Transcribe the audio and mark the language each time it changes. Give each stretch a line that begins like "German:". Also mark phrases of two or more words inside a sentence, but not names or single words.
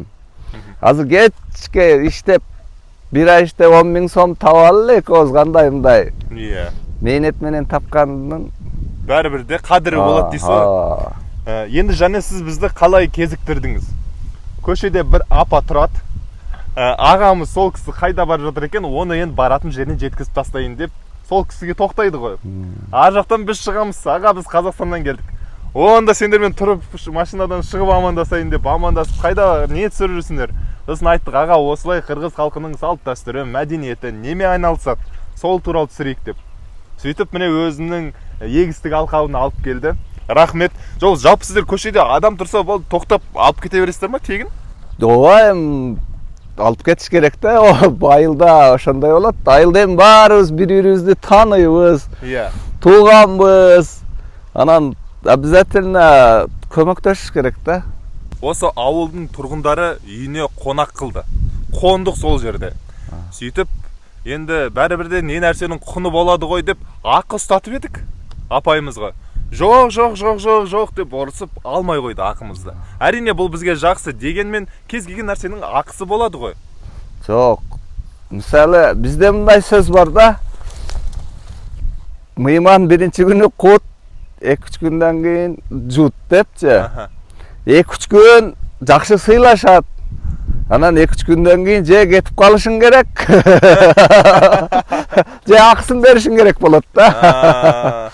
Kyrgyz: Азыр кечке иштеп, бир ай иштеп 10 миң сом таба алалы экөөбүз кандай мындай.
Kazakh: Иә.
Kyrgyz: Мээнет менен тапкандын баары бир де кадыры болот дейсиз го.
Kazakh: Енді жане сиз бизди калай кезиктирдиңиз?
Kyrgyz: Көчөдө бир апа турат.
Kazakh: Агамыз сол кісі кайда барып жатыр экен, оны енді баратын жерине жеткизип тастайын деп сол кісіге тоқтайды ғой. Ар жақтан біз шығамыз, аға біз Қазақстаннан келдік. Онда сендермен тұрып машинадан шығып амандасайын деп амандасып, қайда не түсіріп жүрсіңдер? Сосын айттық, аға осылай қырғыз халқының салт дәстүрі, мәдениеті неме айналысады, сол туралы түсірейік деп. Сөйтіп міне өзінің егістік алқабын алып келді. Рахмет. Жалпы сіздер көшеде адам тұрса болды, тоқтап алып кете бересіздер ма тегін?
Kyrgyz: Ооба, алып кетиш керек да. Айылда ошондой болот. Айылда эми баарыбыз бири-бирибизди тааныйбыз.
Kazakh: Иә.
Kyrgyz: Тууганбыз. Анан обязательно көмөктөшүш керек да.
Kazakh: Осы ауылдың тұрғындары үйіне қонақ қылды. Қондық сол жерде. Сөйтіп, енді бәрібірде не нәрсенің құны болады ғой деп ақы ұстатып едік апайымызға. Жоқ деп ұрысып алмай қойды ақымызды. Әрине бұл бізге жақсы, дегенмен кез келген нәрсенің ақысы болады ғой. Жоқ. Мысалы, бізде мындай сөз бар да.
Kyrgyz: Мыйман биринчи күнү кут, 2-3 күндөн кийин жут депчи. 2-3 күн жакшы сыйлашат. Анан 2-3 күндөн кийин же кетип калышың керек. Же акысын беришиң керек болот да.